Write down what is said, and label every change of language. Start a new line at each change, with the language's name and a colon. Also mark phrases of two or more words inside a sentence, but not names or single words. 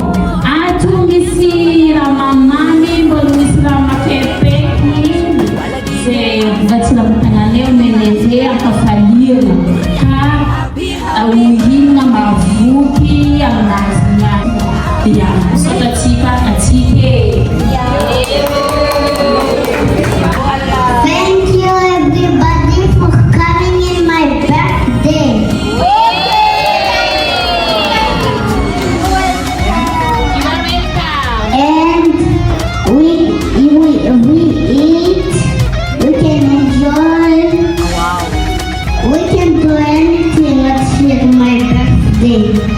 Malagasy: Ato misy raha mamamy mbola misy raha mafaipaky zay vatsilamotagnaneo meneze ankafaliana ka uhinana mavoky aminazy. Yeah, sotatsika atsike.
English: Thank you everybody for coming in my birthday. And we eat, we can enjoy, we can do anything that's with my birthday.